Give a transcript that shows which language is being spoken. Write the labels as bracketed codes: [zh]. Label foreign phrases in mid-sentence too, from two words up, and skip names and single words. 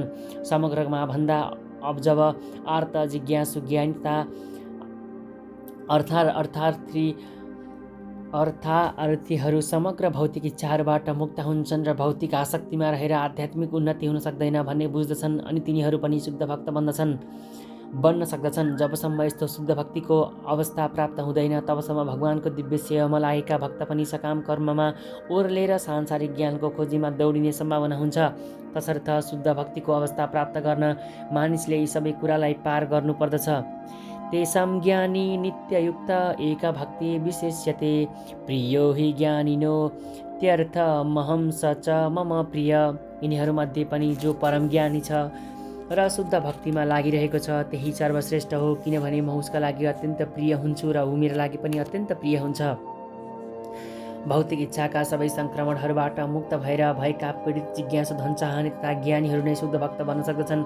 [ne] समग्रमा भन्दा अब जब आर्त, जिज्ञासु, ज्ञानी तथा अर्थार्थीहरू समग्र भौतिक इच्छाहरूबाट मुक्त हुन्छन् र भौतिक आसक्तिमा रहेर आध्यात्मिक उन्नति हुन सक्दैन भन्ने बुझ्दछन्, अनि तिनीहरू पनि शुद्ध भक्त बन्न सक्दछन्। जबसम्म यस्तो शुद्ध भक्तिको अवस्था प्राप्त हुँदैन, तबसम्म भगवानको दिव्य सेवामा लागेका भक्त पनि सकाम कर्ममा ओर्लेर सांसारिक ज्ञानको खोजीमा दौडिने सम्भावना हुन्छ। तसर्थ शुद्ध भक्तिको अवस्था प्राप्त गर्न मानिसले यी सबै कुरालाई पार गर्नुपर्दछ। [sa] तेषां ज्ञानी नित्ययुक्त एक भक्ति विशेष्यते प्रियो हि ज्ञानिनो त्यर्थमहं स च मम प्रिय। [ne] यिनीहरूमध्ये पनि जो परम ज्ञानी छ र शुद्ध भक्तिमा लागिरहेको छ, त्यही सर्वश्रेष्ठ हो, किनभने म उसका लागि अत्यन्त प्रिय हुन्छु र ऊ मेरो लागि पनि अत्यन्त प्रिय हुन्छ। भौतिक इच्छाका सबै सङ्क्रमणहरूबाट मुक्त भएका पीडित, जिज्ञासु, धन चाहने तथा ज्ञानीहरू नै शुद्ध भक्त बन्न सक्दछन्।